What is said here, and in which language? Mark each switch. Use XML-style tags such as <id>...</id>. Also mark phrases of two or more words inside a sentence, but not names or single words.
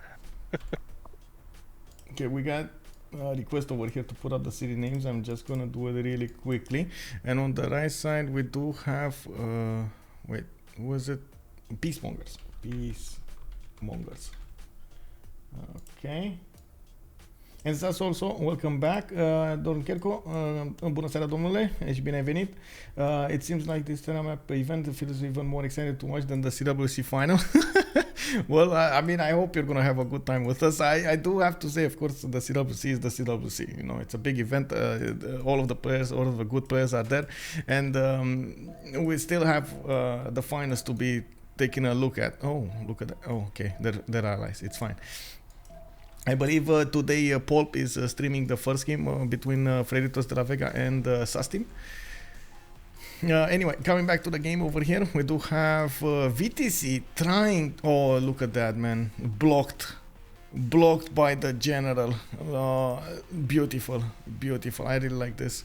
<en>Okay, we got a request over here to put up the city names. I'm just gonna do it really quickly. And on the right side, we do have wait, who is it? PeaceMongers. PeaceMongers. Okay. And that's also, welcome back, Don Kerko.</en> <ro>Bună seara, domnule, și bine ai venit.</ro> <en>It seems like this TERRA map event feels even more excited to watch than the CWC final. Well, I mean, I hope you're going to have a good time with us. I do have to say, of course, the CWC is the CWC. You know, it's a big event. All of the players, all of the good players are there. And we still have the finals to be taking a look at. Oh, look at that. Oh, okay. There are allies. It's fine. I believe today Pulp is streaming the first game between Frederitos de la Vega and Sustin. Anyway, coming back to the game over here, we do have Viticy trying... Oh, look at that, man. Blocked by the general. Beautiful. I really like this.</en>